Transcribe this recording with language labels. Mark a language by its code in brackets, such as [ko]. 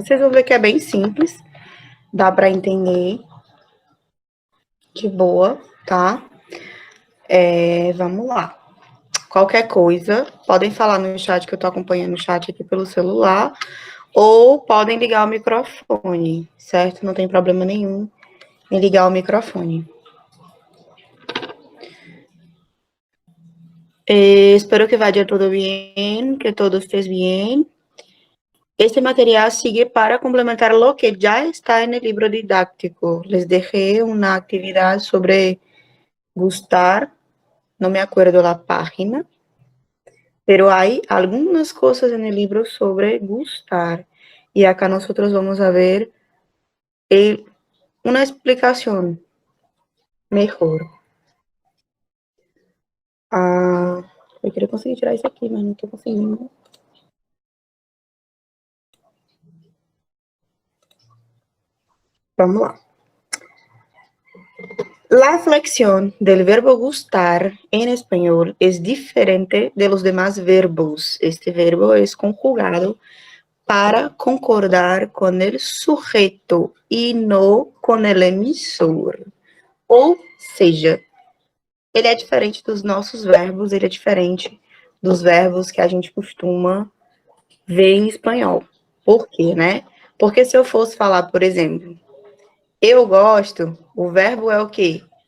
[pt] Vocês vão ver que é bem simples, dá para entender de boa, tá? Vamos lá. Qualquer coisa, podem falar no chat, que eu tô acompanhando o chat aqui pelo celular, ou podem ligar o microfone, certo? Não tem problema nenhum em ligar o microfone. [es] Espero que vaya todo bien, que todo estés bien. Este material sigue para complementar lo que ya está en el libro didáctico. Les dejé una actividad sobre gustar, no me acuerdo la página, pero hay algunas cosas en el libro sobre gustar. Y acá nosotros vamos a ver una explicación mejor. [pt] Eu queria conseguir tirar isso aqui, mas não estou conseguindo. Vamos lá. [es] La flexión del verbo gustar en español es diferente de los demás verbos. Este verbo es conjugado para concordar con el sujeto y no con el emisor. [pt] Ou seja, ele é diferente dos nossos verbos, ele é diferente dos verbos que a gente costuma ver em espanhol. Por quê, né? Porque se eu fosse falar, por exemplo, eu gosto, o verbo é o quê?